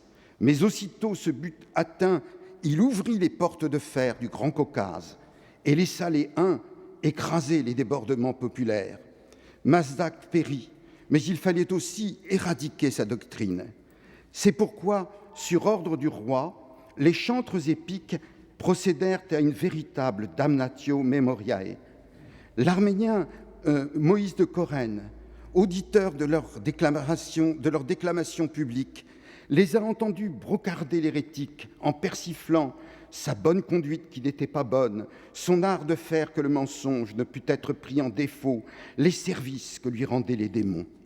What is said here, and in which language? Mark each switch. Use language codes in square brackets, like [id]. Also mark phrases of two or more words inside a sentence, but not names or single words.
[fr] Mais aussitôt ce but atteint, il ouvrit les portes de fer du Grand Caucase et laissa les Huns écraser les débordements populaires. Mazdak périt, mais il fallait aussi éradiquer sa doctrine. C'est pourquoi, sur ordre du roi, les chantres épiques procédèrent à une véritable [la] damnatio memoriae. [fr] L'Arménien Moïse de Corène, auditeur de leur déclamation publique, les a entendus brocarder l'hérétique en persiflant sa bonne conduite qui n'était pas bonne, son art de faire que le mensonge ne put être pris en défaut, les services que lui rendaient les démons.